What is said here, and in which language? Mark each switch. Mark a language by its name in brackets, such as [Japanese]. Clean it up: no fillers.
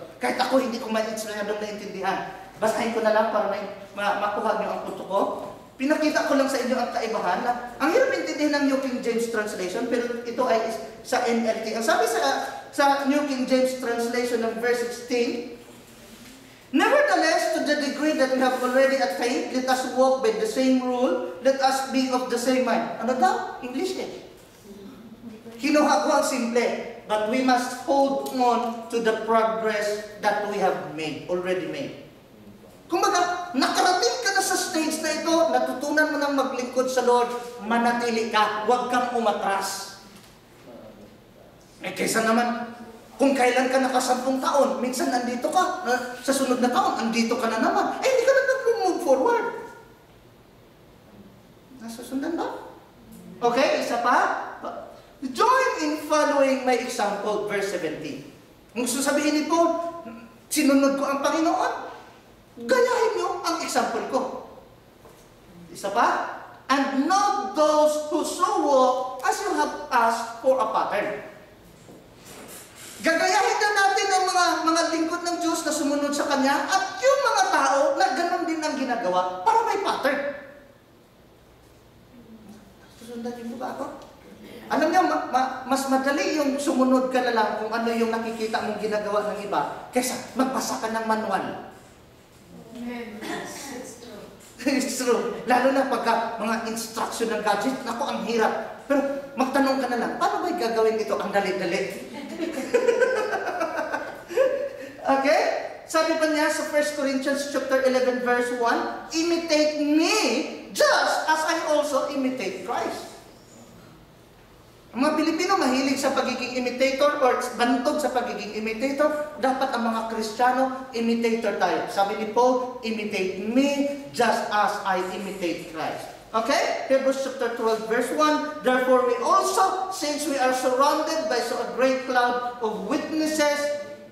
[Filipino] Kahit ako hindi ko masyadong naintindihan. Basahin ko na lang para makuha niyo ang punto ko. Pinakita ko lang sa inyo ang kaibahan na ang hirap intindihin ng New King James translation pero ito ay sa NLT. Ang sabi sa New King James translation ng verse 16, [English] nevertheless, to the degree that we have already attained, let us walk by the same rule, let us be of the same mind. [Filipino] Ano daw? English eh. Kinuha ko ang simple, [English] but we must hold on to the progress that we have made, already made. [Filipino] Kumbaga, nakarating ka na sa stage na ito, natutunan mo nang maglingkod sa Lord, manatili ka, huwag kang umatras. Eh kaysa naman, kung kailan ka naka-10 taon, minsan andito ka, sa sunod na taon, andito ka na naman. Eh, hindi ka na nag-move forward. Nasusundan ba? Okay, isa pa. [English] Join in following my example, verse 17. [Filipino] Kung sasabihin ni Paul, sinunod ko ang Panginoon, gayahin niyo ang example ko. Isa pa. [English] And not those who so walk as you have asked for a pattern. [Filipino] Gagayahin na natin ang mga lingkod ng Diyos na sumunod sa Kanya at yung mga tao na ganun din ang ginagawa para may pattern. Susundan niyo ba ako? Alam niyo, mas madali yung sumunod ka na lang kung ano yung nakikita mong ginagawa ng iba kaysa magbasa ka ng manual. [English] It's true. [Filipino] Lalo na pagka mga instruction ng gadget, naku, ang hirap. Pero magtanong ka na lang, paano ba gagawin ito? Ang dali-dali. [English] Okay? [Filipino] Sabi pa niya sa [English] 1 Corinthians chapter 11 verse 1, imitate me just as I also imitate Christ. [Filipino] Ang mga Pilipino mahilig sa pagiging imitator or bantog sa pagiging imitator. Dapat ang mga Kristiyano, imitator tayo. Sabi ni Paul, [English] imitate me just as I imitate Christ. Okay? Hebrews chapter 12 verse 1, therefore we also, since we are surrounded by so a great cloud of witnesses.